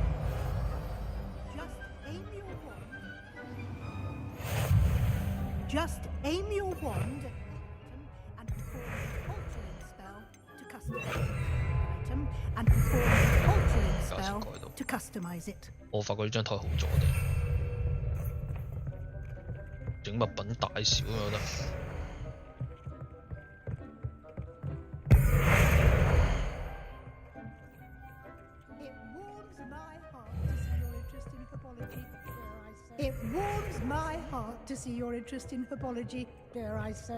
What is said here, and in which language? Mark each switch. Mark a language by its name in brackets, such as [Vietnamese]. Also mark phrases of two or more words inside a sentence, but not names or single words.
[English] Just aim your wand and perform the altering spell to customize item and perform the altering spell to customize it. [Cantonese] 我發覺呢張台好咗啲，整物品大小我覺得。 [English] It warms my heart to see your interest in herbology, dare I say.